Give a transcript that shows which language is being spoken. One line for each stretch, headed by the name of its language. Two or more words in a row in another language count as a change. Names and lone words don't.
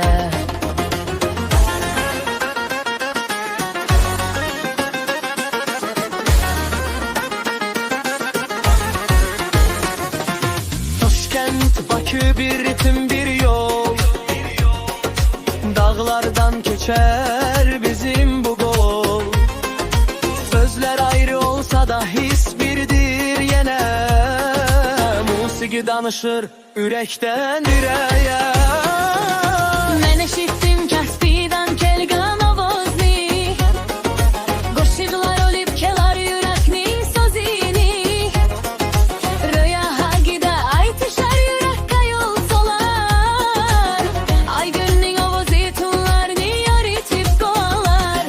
Azerbaijani: Daşkənd, Bakı bir ritim bir yol, dağlardan keçər bizim bu qol. Sözlər ayrı olsa da his birdir yenə, musiqi danışır ürəkdən ürəyə.
Uzbek: Men eşittim Kaspi'den Kelgan ovozni, qo'shiqlar olib kelar yurakning sözini. Röya hagida aytishar yurakka yol solar, ay günning ovozi tunlarni yoritib kovalar.